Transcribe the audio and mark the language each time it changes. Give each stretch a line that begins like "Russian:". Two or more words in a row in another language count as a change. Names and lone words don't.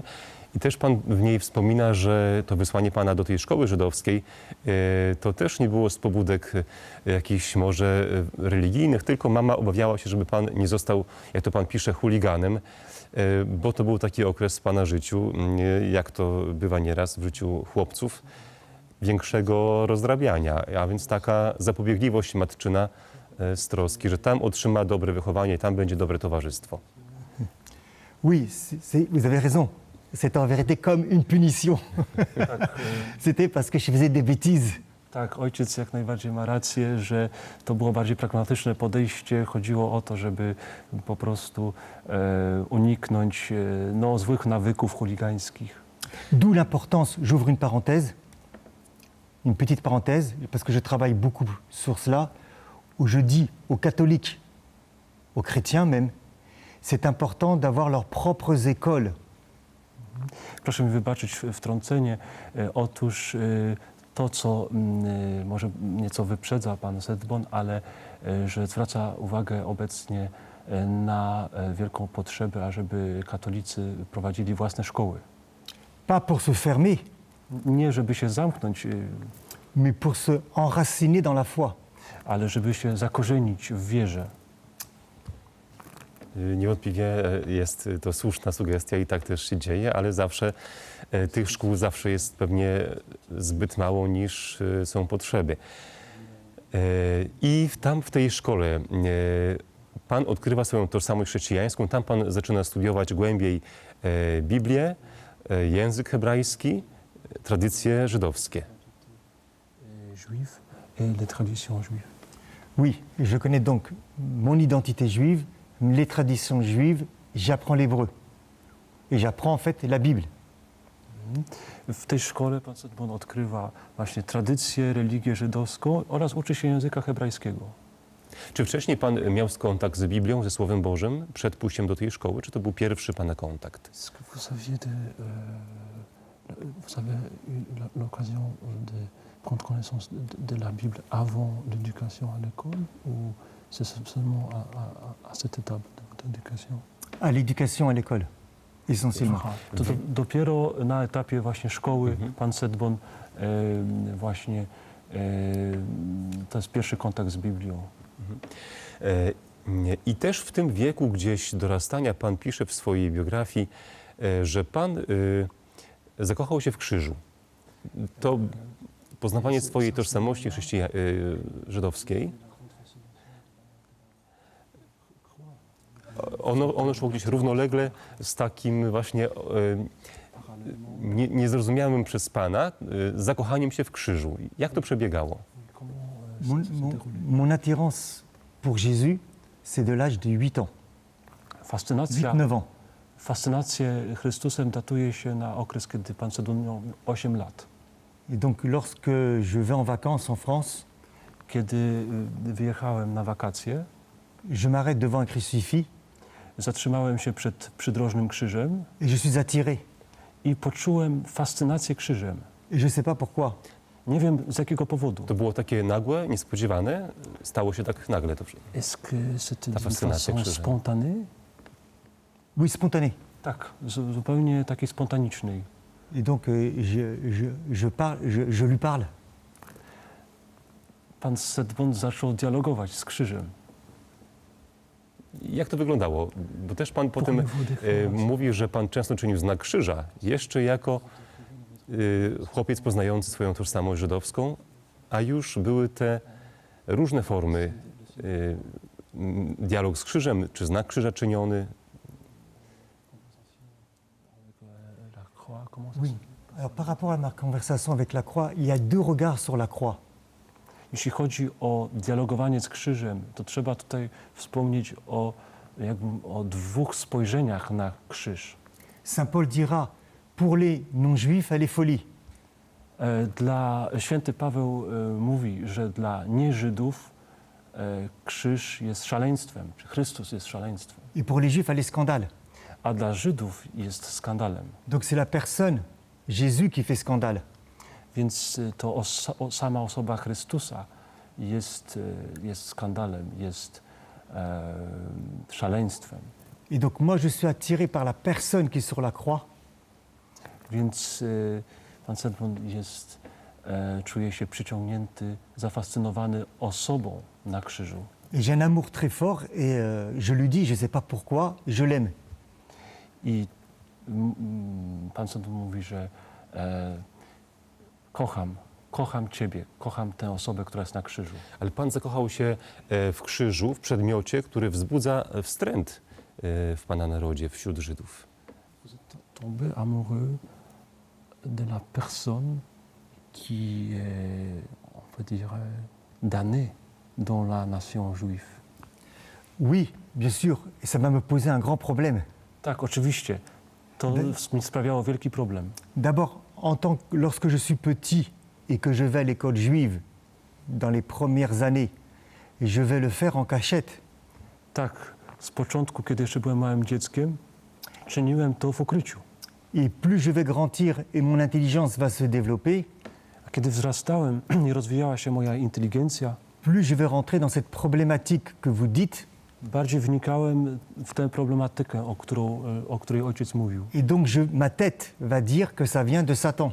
Polish: I też pan w niej wspomina, że to wysłanie pana do tej szkoły żydowskiej to też nie było z pobudek jakichś może religijnych, tylko mama obawiała się, żeby pan nie został, jak to pan pisze, chuliganem, bo to był taki okres w pana życiu, jak to bywa nieraz w życiu chłopców, większego rozdrabiania, a więc taka zapobiegliwość matczyna z troski, że tam otrzyma dobre wychowanie i tam będzie dobre towarzystwo.
French: Oui, vous avez raison. C'était en vérité comme une punition. C'était parce que je faisais des bêtises.
Polish: Tak, ojciec jak najbardziej ma rację, że to było bardziej pragmatyczne podejście. Chodziło o to, żeby po prostu uniknąć złych nawyków chuligańskich.
French: D'où l'importance, j'ouvre une petite parenthèse, parce que je travaille beaucoup sur cela, où je dis aux catholiques, aux chrétiens même, c'est important d'avoir leurs propres écoles.
Polish: Proszę mi wybaczyć wtrącenie. Otóż to, co może nieco wyprzedza pan Sedbon, ale że zwraca uwagę obecnie na wielką potrzebę, ażeby katolicy prowadzili własne szkoły.
French: Pas pour se fermer,
Polish: Nie żeby się zamknąć,
French: mais pour se enraciner dans la foi.
Polish: ale żeby się zakorzenić w wierze. Niewątpliwie jest to słuszna sugestia i tak też się dzieje, ale zawsze tych szkół zawsze jest pewnie zbyt mało, niż są potrzeby. I tam w tej szkole pan odkrywa swoją tożsamość chrześcijańską, tam pan zaczyna studiować głębiej Biblię, język hebrajski, tradycje żydowskie.
French: Juif et les traditions juives. Oui, je connais donc mon identité juive, les traditions juives, j'apprends l'hébreu. Et j'apprends en fait la Bible.
Polish: W tej szkole pan Sedbon odkrywa właśnie tradycję, religię żydowską oraz uczy się języka hebrajskiego. Czy wcześniej pan miał kontakt z Biblią, ze Słowem Bożym przed pójściem do tej szkoły, czy to był pierwszy pana kontakt?
French: Est-ce que vous avez eu l'occasion de prendre connaissance de la Bible avant l'éducation à l'école ou C'est seulement à cette étape d'éducation. À l'éducation à l'école, essentiellement.
Polish: Aha, to dopiero na etapie właśnie szkoły pan Sedbon właśnie to jest pierwszy kontakt z Biblią. I też w tym wieku gdzieś dorastania pan pisze w swojej biografii, że pan zakochał się w krzyżu. To poznawanie swojej tożsamości żydowskiej, ono szło gdzieś równolegle z takim właśnie niezrozumiałym przez pana zakochaniem się w krzyżu. Jak to przebiegało?
French: Mon attirance pour Jésus, c'est de l'âge de 8 ans,
Polish: Fascynacja
French: 8-9 ans.
Polish: Fascynację Chrystusem datuje się na okres, kiedy pan Sedbon miał 8 lat.
French: Et donc, lorsque je vais en vacances en France,
Polish: Kiedy wyjechałem na wakacje,
French: je m'arrête devant un crucifix
Polish: zatrzymałem się przed przydrożnym krzyżem
French: et je suis attiré.
Polish: i poczułem fascynację krzyżem.
French: Et je ne sais pas pourquoi.
Polish: Nie wiem z jakiego powodu. To było takie nagłe, niespodziewane? Stało się tak nagle to
French: Est-ce que c'était
Polish: Ta
French: d'une
Polish: fascynacja
French: façon
Polish: krzyżem.
French: spontanée? Oui, spontané.
Polish: Tak, zupełnie takiej spontanicznej.
French: Et donc, je lui parle.
Polish: Pan Sedbon zaczął dialogować z krzyżem. Jak to wyglądało? Bo też pan potem mówi, że pan często czynił znak krzyża, jeszcze jako chłopiec poznający swoją tożsamość żydowską, a już były te różne formy, dialog z krzyżem, czy znak krzyża czyniony.
French: Oui. Alors, par rapport à ma conversation avec la croix, il y a deux regards sur la croix.
Polish: Jeśli chodzi o dialogowanie z krzyżem, to trzeba tutaj wspomnieć o dwóch spojrzeniach na krzyż.
French: Saint Paul dira, pour les non-juifs, elle est folie.
Polish: Święty Paweł mówi, że dla nieżydów krzyż jest szaleństwem, czy Chrystus jest szaleństwem,
French: Et pour les juifs, elle est scandale.
Polish: a dla Żydów jest skandalem.
French: Donc c'est la personne, Jésus, qui fait scandale.
Polish: Więc to sama osoba Chrystusa jest skandalem, jest szaleństwem.
French: Et donc moi, je suis attiré par la personne qui est sur la croix.
Polish: Więc pan Sedbon czuje się przyciągnięty, zafascynowany osobą na krzyżu.
French: Et j'ai un amour très fort et je lui dis, je ne sais pas pourquoi, je l'aime.
Polish: I pan Sedbon mówi, że kocham Ciebie, kocham tę osobę, która jest na krzyżu. Ale pan zakochał się w krzyżu, w przedmiocie, który wzbudza wstręt w pana narodzie, wśród Żydów.
French: Vous êtes tombé amoureux de la personne qui est, on peut dire, damnée dans la nation juive. Oui, bien sûr, et ça va me poser un grand problème.
Polish: Tak, oczywiście. To mi sprawiało wielki problem.
French: D'abord, lorsque je suis petit et que je vais à l'école juive, dans les premières années, je vais le faire en cachette.
Polish: Tak, z początku, kiedy jeszcze byłem małym dzieckiem, czyniłem to w ukryciu.
French: Et plus je vais grandir et mon intelligence va se développer,
Polish: A kiedy wzrastałem i rozwijała się moja inteligencja,
French: plus je vais rentrer dans cette problématique que vous dites.
Polish: bardziej wnikałem w tę problematykę, o której ojciec mówił.
French: Et donc ma tête va dire que ça vient de Satan.